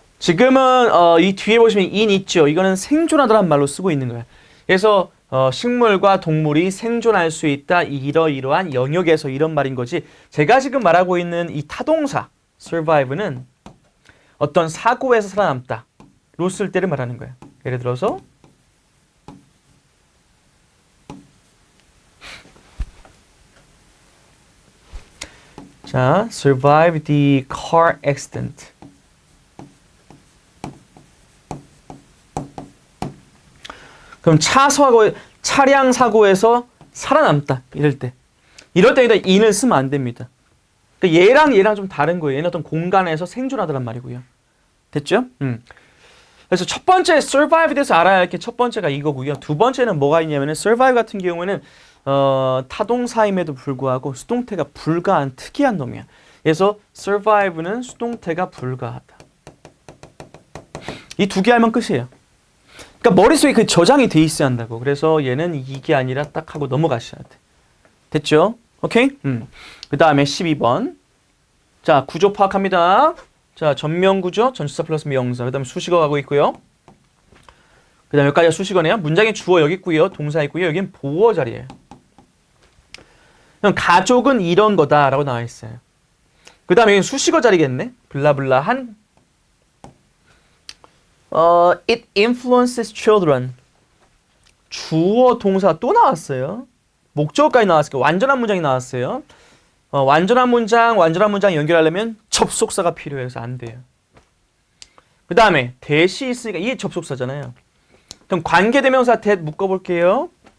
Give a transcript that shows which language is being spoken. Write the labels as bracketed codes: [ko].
[ko] 지금은 이 뒤에 보시면 in 있죠? 이거는 생존하다라는 말로 쓰고 있는 거예요. 그래서 식물과 동물이 생존할 수 있다. 이러이러한 영역에서 이런 말인 거지. 제가 지금 말하고 있는 이 타동사 survive는 어떤 사고에서 살아남다. 로 쓸 때를 말하는 거예요. 예를 들어서 자, [en] survive the car accident. [ko] 그럼 차량 사고에서 살아남다. 이럴 때. 이럴 때 일단 in을 쓰면 안 됩니다. 그러니까 얘랑 좀 다른 거예요. 얘는 어떤 공간에서 생존하더란 말이고요. 됐죠? 그래서 첫 번째 survive에 대해서 알아야 할 게 첫 번째가 이거고요. 두 번째는 뭐가 있냐면은 survive 같은 경우에는 타동사임에도 불구하고 수동태가 불가한 특이한 놈이야. 그래서 survive는 수동태가 불가하다. 이 두 개 알면 끝이에요. 그러니까 머릿속에 그 저장이 돼 있어야 한다고. 그래서 얘는 이게 아니라 딱 하고 넘어가셔야 돼. 됐죠? 오케이? 그 다음에 12번. 자, 구조 파악합니다. 자, 전면 구조, 전치사 플러스 명사. 그 다음에 수식어 가고 있고요. 그 다음에 여기까지가 수식어네요. 문장의 주어 여기 있고요. 동사 있고요. 여기는 보어 자리예요. 그럼 가족은 이런 거다라고 나와 있어요. 그 다음에 여기는 수식어 자리겠네. 블라블라한. [en] It influences children. [ko] 주어 동사 또 나왔어요. 목적어까지 나왔으니까 완전한 문장이 나왔어요. 완전한 문장 연결하려면 접속사가 필요해서 안 돼요. 그 다음에 대시 있으니까 이게 접속사잖아요. 그럼 관계대명사 that 묶어볼게요.